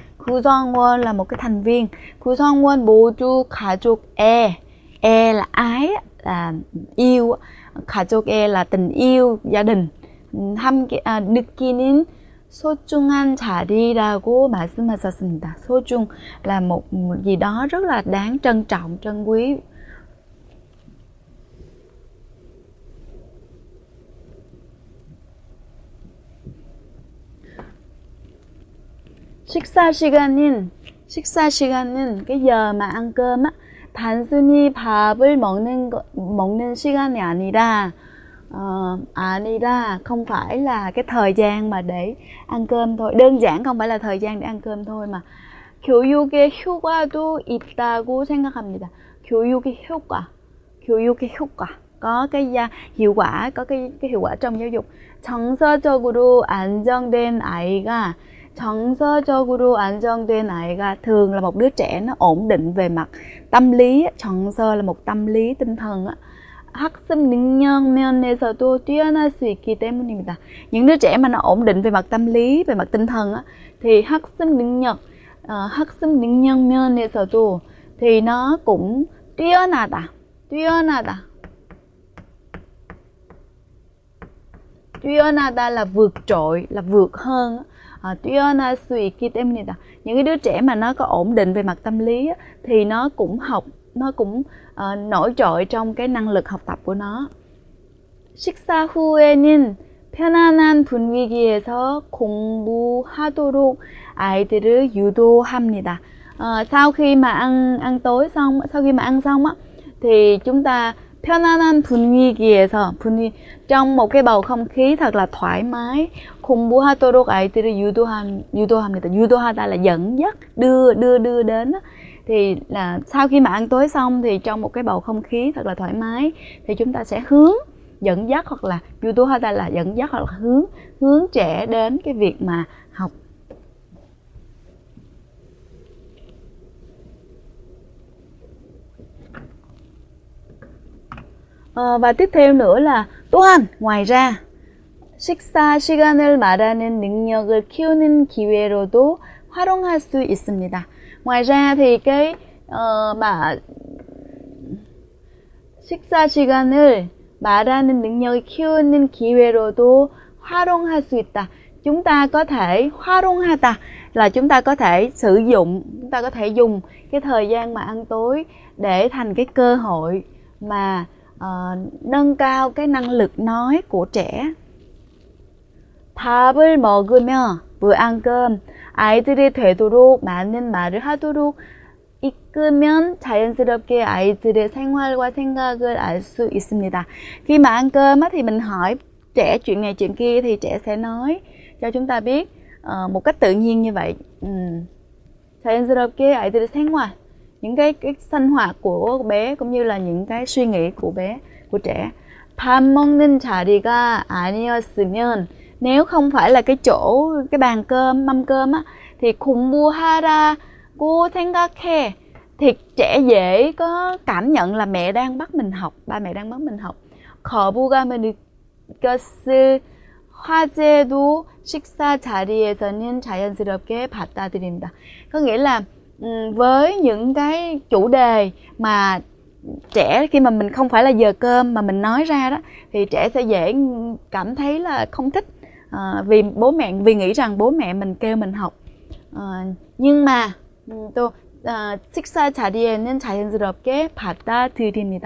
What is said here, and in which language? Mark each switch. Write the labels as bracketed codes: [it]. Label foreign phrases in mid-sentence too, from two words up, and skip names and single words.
[vi] 구성원 là một cái thành viên. [ko] 구성원 모두 가족에, [vi] 에 là ái, là yêu, 가족에 là tình yêu, gia đình. [ko] 느끼는 소중한 자리라고 말씀하셨습니다. [vi] 소중 là một gì đó rất là đáng trân trọng, trân quý. [ko] 식사 시간은 [vi] cái giờ mà ăn cơm á, [ko] 단순히 밥을 먹는 시간이 아니라 [vi] không phải là cái thời gian mà để ăn cơm thôi, đơn giản không phải là thời gian để ăn cơm thôi mà [ko] 교육의 효과도 있다고 생각합니다. 교육의 효과 [vi] có cái hiệu quả, có cái hiệu quả trong giáo dục. [ko] 정서적으로 안정된 아이가 [vi] thường là một đứa trẻ nó ổn định về mặt tâm lý. 정서 là một tâm lý, tinh thần. [ko] 학습 능력 면에서도 뛰어날 수 있기 때문입니다. [vi] Những đứa trẻ mà nó ổn định về mặt tâm lý, về mặt tinh thần thì [ko] 학습 능력 면에서도 [vi] thì nó cũng 뛰어나다. 뛰어나다 là vượt trội, là vượt hơn. [ko] 뛰어날 수 있기 때문이다. [vi] Những cái đứa trẻ mà nó có ổn định về mặt tâm lý thì nó cũng nổi trội trong cái năng lực học tập của nó. [ko] 식사 후에는 편안한 분위기에서 공부하도록 아이들을 유도합니다. [vi] Sau khi mà ăn tối xong, sau khi mà ăn xong thì chúng ta [ko] 편안한 분위기에서 [vi] trong một cái bầu không khí thật là thoải mái. [ko] 공부하도록 아이들을 유도합니다. [vi] 유도하다 là dẫn dắt, đưa đến. Thì là sau khi mà ăn tối xong thì trong một cái bầu không khí thật là thoải mái thì chúng ta sẽ dẫn dắt, hoặc là 유도하다 là dẫn dắt, hoặc là hướng trẻ đến cái việc mà học. Và tiếp theo nữa là 또한, ngoài ra, [ko] 식사 시간을 말하는 능력을 키우는 기회로도 활용할 수 있습니다. [vi] Ngoài ra thì cái mà [ko] 식사 시간을 말하는 능력을 키우는 기회로도 활용할 수 있다. [vi] Chúng ta có thể 활용하다 là chúng ta có thể sử dụng, chúng ta có thể dùng cái thời gian mà ăn tối để thành cái cơ hội mà nâng cao cái năng lực nói của trẻ. [ko] 밥을 먹으며, [vi] vừa ăn cơm, [ko] 아이들이 되도록 많은 말을 하도록 이끌면 자연스럽게 아이들의 생활과 생각을 알 수 있습니다. [vi] Khi mà ăn cơm thì mình hỏi trẻ chuyện này chuyện kia thì trẻ sẽ nói cho chúng ta biết một cách tự nhiên như vậy. [ko] 자연스럽게 아이들의 생활, [vi] những cái sinh hoạt của bé cũng như là những cái suy nghĩ của trẻ. [ko] 밥 먹는 자리가 아니었으면, [vi] nếu không phải là cái bàn cơm, mâm cơm thì [ko] 공부하라고 생각해, [vi] thì trẻ dễ có cảm nhận là mẹ đang bắt mình học, ba mẹ đang bắt mình học. [ko] 거부감을 느꼈을 화제도 식사 자리에서는 자연스럽게 받아들입니다. [vi] Có nghĩa là với những cái chủ đề mà trẻ, khi mà mình không phải là giờ cơm mà mình nói ra đó, thì trẻ sẽ dễ cảm thấy là không thích, vì nghĩ rằng bố mẹ mình kêu mình học. Nhưng mà [ko] 식사 자리에는 자연스럽게 받아들입니다.